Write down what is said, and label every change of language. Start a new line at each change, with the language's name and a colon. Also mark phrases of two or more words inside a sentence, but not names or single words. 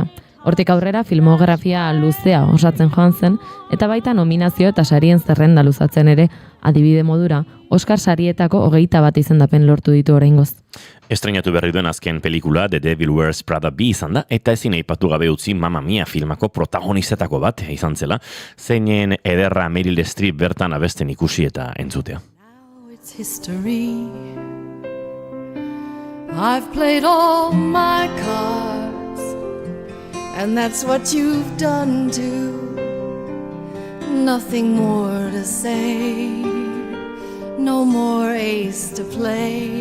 Basque: Hortik aurrera filmografia luzea osatzen joan zen, eta baita nominazio eta sarien zerrenda luzatzen ere, adibide modura, Oscar sarietako 21 izendapen lortu ditu oraingoz. Estreinatu berri duen azken pelikula The Devil Wears Prada 2 izan da, eta ezin aipatu gabe utzi Mamma Mia filmako protagonistetako bat izan zela, zeinen ederra Meryl Streep bertan abesten ikusi eta entzutea.
English: Now it's history. I've played all my cards, and that's what you've done too. Nothing more to say, no more ace to play.